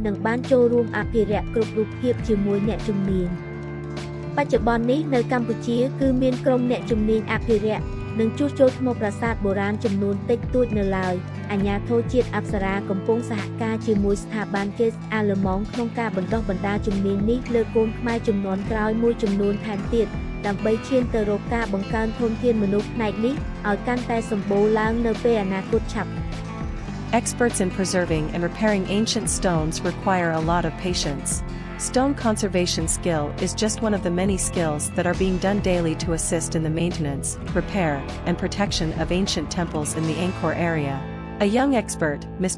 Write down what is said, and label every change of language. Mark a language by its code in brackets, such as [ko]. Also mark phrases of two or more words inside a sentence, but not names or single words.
[km] និងបានចូលរួមអភិរក្សគ្រប់រូបភាពជាមួយអ្នកជំនាញបច្ចុប្បន្ននេះនៅកម្ពុជាគឺមានក្រុមអ្នកជំនាញអភិរក្សនិងជួសជុលថ្មប្រាសាទបុរាណចំនួនតិចតួចនៅឡើយអាជ្ញាធរជាតិអប្សរាកំពុងសហការជាមួយស្ថាប័នគេអាល្លឺម៉ង់ក្នុងការបណ្ដុះបណ្ដាលជំនាញនេះលើកូនខ្មែរជំនាន់ក្រោយមួយចំនួនថែមទៀតដើម្បីឈានទៅរកការបង្កើនធនធានមនុស្សផ្នែកនេះឲ្យកាន់តែសម្បូរឡើងនៅពេលអនាគតឆាប់ [en] Experts in preserving and repairing ancient stones require a lot of patience. Stone conservation skill is just one of the many skills that are being done daily to assist in the maintenance, repair, and protection of ancient temples in the Angkor area. A young expert, Mr.